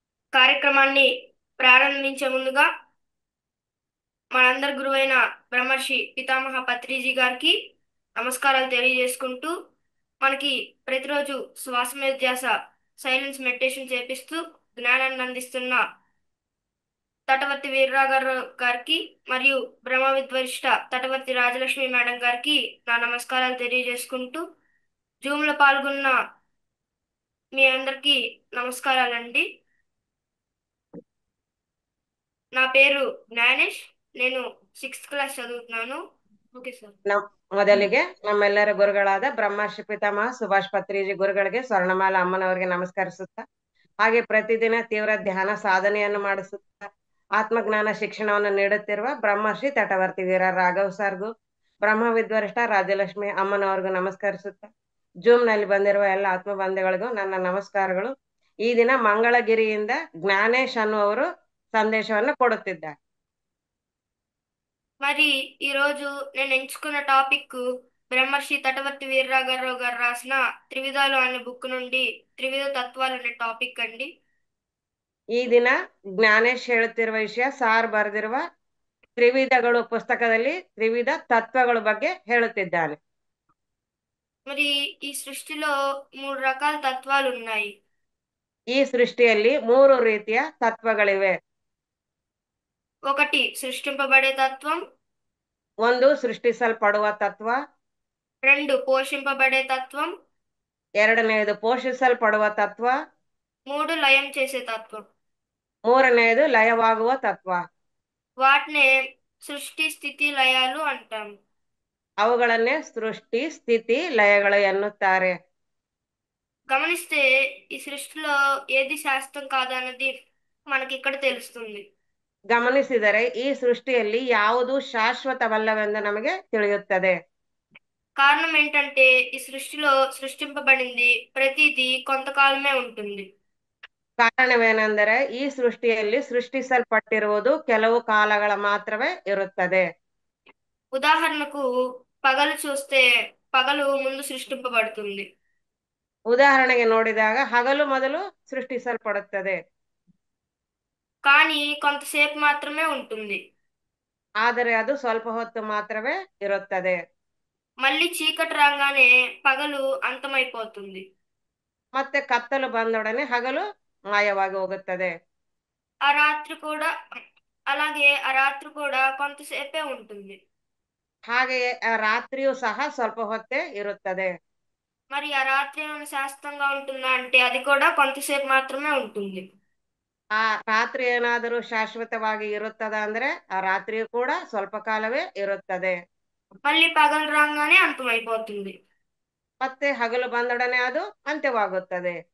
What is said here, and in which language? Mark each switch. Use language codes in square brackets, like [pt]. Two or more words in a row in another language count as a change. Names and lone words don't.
[te] కార్యక్రమాన్ని ప్రారంభించే ముందుగా మనందరి గురువైన బ్రహ్మర్షి పితామహ పత్రిజీ గారికి నమస్కారాలు తెలియజేసుకుంటూ మనకి ప్రతిరోజు శ్వాస మీద ధ్యాస [en] silence meditation [te] చేపిస్తూ జ్ఞానాన్ని అందిస్తున్న తటవర్తి వీర్రాఘవరావు గారికి మరియు బ్రహ్మ విద్వరిష్ట తటవర్తి రాజలక్ష్మి మేడం గారికి నా నమస్కారాలు తెలియజేసుకుంటూ జూమ్లో పాల్గొన్న మీ అందరికీ నమస్కారాలండి. నా పేరు జ్ఞానేష్. నేను 6th క్లాస్ చదువుతున్నాను. [en] okay sir. [kn] ಮೊದಲಿಗೆ ನಮ್ಮೆಲ್ಲರ ಗುರುಗಳಾದ ಬ್ರಹ್ಮರ್ಷಿ ಪಿತಾಮಹ ಸುಭಾಷ್ ಪತ್ರಿಜಿ ಗುರುಗಳಿಗೆ ಸ್ವರ್ಣಮಾಲ ಅಮ್ಮನವರಿಗೆ ನಮಸ್ಕರಿಸುತ್ತಾ, ಹಾಗೆ ಪ್ರತಿದಿನ ತೀವ್ರ ಧ್ಯಾನ ಸಾಧನೆಯನ್ನು ಮಾಡಿಸುತ್ತಾ ಆತ್ಮಜ್ಞಾನ ಶಿಕ್ಷಣವನ್ನು ನೀಡುತ್ತಿರುವ ಬ್ರಹ್ಮರ್ಷಿ ತಟವರ್ತಿ ವೀರ ರಾಘವ್ ಸರ್ಗೂ, ಬ್ರಹ್ಮ ವಿದ್ವರಿಷ್ಠ ರಾಜಲಕ್ಷ್ಮಿ ಅಮ್ಮನವರಿಗೂ ನಮಸ್ಕರಿಸುತ್ತಾ, ಜೂಮ್ ನಲ್ಲಿ ಬಂದಿರುವ ಎಲ್ಲ ಆತ್ಮ ಬಂಧುಗಳಿಗೂ ನನ್ನ ನಮಸ್ಕಾರಗಳು. ಈ ದಿನ ಮಂಗಳಗಿರಿಯಿಂದ ಜ್ಞಾನೇಶ್ ಅನ್ನುವರು ಸಂದೇಶವನ್ನು ಕೊಡುತ್ತಿದ್ದಾರೆ. [te] మరి ఈరోజు నేను ఎంచుకున్న టాపిక్ బ్రహ్మర్షి తటవర్తి వీరరాఘవరావు గారు రాసిన త్రివిధాలు అనే బుక్ నుండి త్రివిధ తత్వాలు అనే టాపిక్ అండి. [kn] ಈ ದಿನ ಜ್ಞಾನೇಶ್ ಹೇಳುತ್ತಿರುವ ವಿಷಯ ಸಾರ್ ಬರೆದಿರುವ ತ್ರಿವಿಧಗಳು ಪುಸ್ತಕದಲ್ಲಿ ತ್ರಿವಿಧ ತತ್ವಗಳ ಬಗ್ಗೆ ಹೇಳುತ್ತಿದ್ದಾನೆ. [te] మరి ఈ సృష్టిలో 3 రకాల తత్వాలు ఉన్నాయి. [kn] ಈ ಸೃಷ್ಟಿಯಲ್ಲಿ 3 ರೀತಿಯ ತತ್ವಗಳಿವೆ. [te] ఒకటి సృష్టింపబడే తత్వం, [kn] 1 ಸೃಷ್ಟಿಸಲ್ಪಡುವ ತತ್ವ, [te] 2 పోషింపబడే తత్వం, [kn] 2ನೇದು ಪೋಷಿಸಲ್ಪಡುವ ತತ್ವ, [te] 3 లయం చేసే తత్వం. [kn] 3ನೇದು ಲಯವಾಗುವ ತತ್ವ. [te] వాటినే సృష్టి స్థితి లయాలు అంటాము. [kn] ಅವುಗಳನ್ನೇ ಸೃಷ್ಟಿ ಸ್ಥಿತಿ ಲಯಗಳು ಎನ್ನುತ್ತಾರೆ. [te] గమనిస్తే ఈ సృష్టిలో ఏది శాశ్వతం కాదన్నది మనకి ఇక్కడ తెలుస్తుంది. [kn] ಗಮನಿಸಿದರೆ ಈ ಸೃಷ್ಟಿಯಲ್ಲಿ ಯಾವುದು ಶಾಶ್ವತವಲ್ಲವೆಂದು ನಮಗೆ ತಿಳಿಯುತ್ತದೆ. [te] కారణం ఏంటంటే ఈ సృష్టిలో సృష్టింపబడింది ప్రతిదీ కొంతకాలమే ఉంటుంది. [kn] ಕಾರಣವೇನೆಂದರೆ ಈ ಸೃಷ್ಟಿಯಲ್ಲಿ ಸೃಷ್ಟಿಸಲ್ಪಟ್ಟಿರುವುದು ಕೆಲವು ಕಾಲಗಳ ಮಾತ್ರವೇ ಇರುತ್ತದೆ. [te] ఉదాహరణకు పగలు చూస్తే పగలు ముందు సృష్టింపబడుతుంది. [kn] ಉದಾಹರಣೆಗೆ ನೋಡಿದಾಗ ಹಗಲು ಮೊದಲು ಸೃಷ್ಟಿಸಲ್ಪಡುತ್ತದೆ. [te] కానీ కొంతసేపు మాత్రమే ఉంటుంది. [kn] ಆದರೆ ಅದು ಸ್ವಲ್ಪ ಹೊತ್ತು ಮಾತ್ರವೇ ಇರುತ್ತದೆ. [te] మళ్ళీ చీకటి రాగానే పగలు అంతమైపోతుంది. [kn] ಮತ್ತೆ ಕತ್ತಲು ಬಂದೊಡನೆ ಹಗಲು ಮಾಯವಾಗಿ ಹೋಗುತ್ತದೆ. [te] ఆ రాత్రి కూడా అలాగే ఆ రాత్రి కూడా కొంతసేపే ఉంటుంది. [kn] ಹಾಗೆಯೇ ಆ ರಾತ್ರಿಯೂ ಸಹ ಸ್ವಲ್ಪ ಹೊತ್ತೇ ಇರುತ್ತದೆ. [te] మరి ఆ రాత్రి ఏమైనా శాశ్వతంగా ఉంటుందా అంటే అది కూడా కొంతసేపు మాత్రమే ఉంటుంది. [kn] ಆ ರಾತ್ರಿ ಏನಾದರೂ ಶಾಶ್ವತವಾಗಿ ಇರುತ್ತದ ಅಂದ್ರೆ ಆ ರಾತ್ರಿಯೂ ಕೂಡ ಸ್ವಲ್ಪ ಕಾಲವೇ ಇರುತ್ತದೆ. [te] మళ్ళీ పగలు రాగానే అంతమైపోతుంది. [kn] ಮತ್ತೆ ಹಗಲು ಬಂದೊಡನೆ ಅದು ಅಂತ್ಯವಾಗುತ್ತದೆ.